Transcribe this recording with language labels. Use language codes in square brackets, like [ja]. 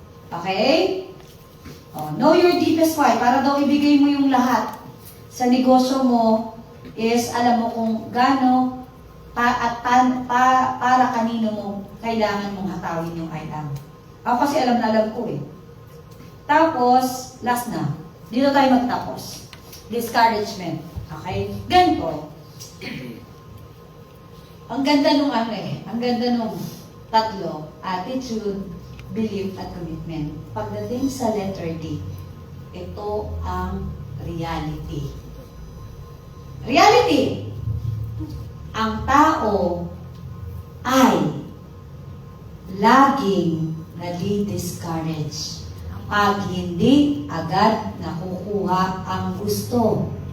[tl] Okay? [en] Know your deepest why. [tl] Para daw ibigay mo yung lahat sa negosyo mo is alam mo kung gaano para kanino mo kailangan mong hatawin yung item. Ako kasi alam na alam ko eh. Tapos, last na. Dito tayo magtapos. Discouragement. Okay? Ganito. Ang ganda nung ang ganda nung tatlo. [en] Attitude, belief, at commitment. [tl] Pagdating sa letter D, ito ang reality. Reality! Ang tao ay laging nadi-discourage pag hindi agad nakukuha ang gusto.